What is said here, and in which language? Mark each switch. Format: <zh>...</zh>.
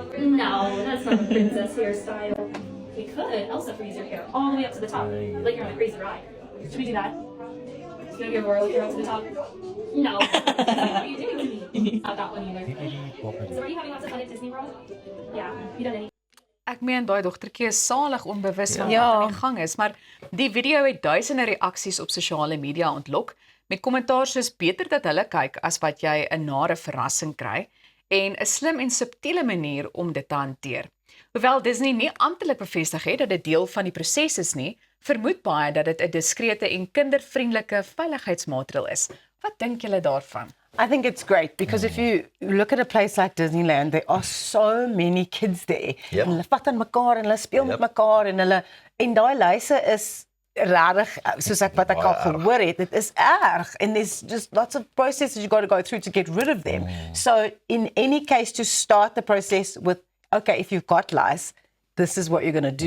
<en>No, that's not a princess hairstyle. We could. Elsa freeze your hair all the way up to the top, like you're on a crazy ride. Should we do that? Should we give her a hair up to the top? No. What are you doing to me? Not that one either. So are you having lots of fun at Disney World? Yeah. You done any?</en> <af>Ek meen daai dogtertjie is salig onbewus van Ja. wat aan die gang is, maar die video het duisende reaksies op sosiale media ontlok met kommentaar soos beter dat hulle kyk as wat jy 'n nare verrassing kry en 'n slim en subtiele manier om dit te hanteer. Hoewel Disney nie amptelik bevestig het dat dit deel van die proses is nie, vermoed baie dat dit 'n diskrete en kindervriendelike veiligheidsmaatreël is. Wat dink julle daarvan?</af> <en>I think it's great because if you look at a place like Disneyland, there are so many kids there. Yep.</en> <af>En hulle vat aan mekaar en hulle speel met</af> <en>Yep.</en> <af>mekaar en daai lyse is regtig soos wat ek al Baie erg. gehoor het, dit is erg</af> <en>and there's just lots of processes you got to go through to get rid of them. So in any case to start the process with okay, if you've got lice, this is what you're going to do.</en>